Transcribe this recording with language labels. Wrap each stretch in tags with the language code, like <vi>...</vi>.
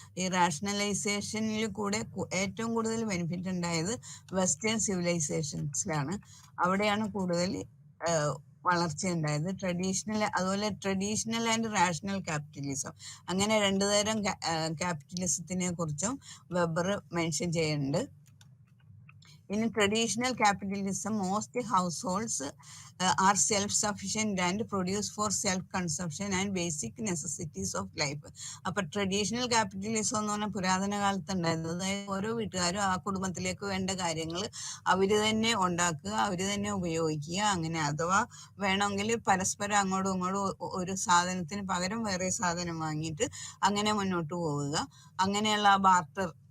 <ml>ഈ റാഷണലൈസേഷനിൽ കൂടെ ഏറ്റവും കൂടുതൽ ബെനിഫിറ്റ് ഉണ്ടായത് വെസ്റ്റേൺ സിവിലൈസേഷൻസിലാണ്. അവിടെയാണ് കൂടുതൽ വളർച്ച ഉണ്ടായത്. അതുപോലെ ട്രഡീഷണൽ ആൻഡ് റാഷണൽ ക്യാപിറ്റലിസം, അങ്ങനെ രണ്ടു തരം ക്യാപിറ്റലിസത്തിനെ കുറിച്ചും വെബർ മെൻഷൻ ചെയ്യുന്നുണ്ട്.</ml> <en>In traditional capitalism, most households are self-sufficient and produce for self-consumption and basic necessities of life.</en> <ml>അപ്പൊ ട്രഡീഷണൽ ക്യാപിറ്റലിസം എന്ന് പറഞ്ഞാൽ പുരാതന കാലത്ത് ഉണ്ടായിരുന്നത്. അതായത് ഓരോ വീട്ടുകാരും ആ കുടുംബത്തിലേക്ക് വേണ്ട കാര്യങ്ങൾ അവര് തന്നെ ഉണ്ടാക്കുക, അവര് തന്നെ ഉപയോഗിക്കുക. അങ്ങനെ അഥവാ വേണമെങ്കിൽ പരസ്പരം അങ്ങോട്ടും ഇങ്ങോട്ടും ഒരു സാധനത്തിന് പകരം വേറെ സാധനം വാങ്ങിയിട്ട് അങ്ങനെ മുന്നോട്ട് പോവുക. അങ്ങനെയുള്ള ബാർട്ടർ</ml>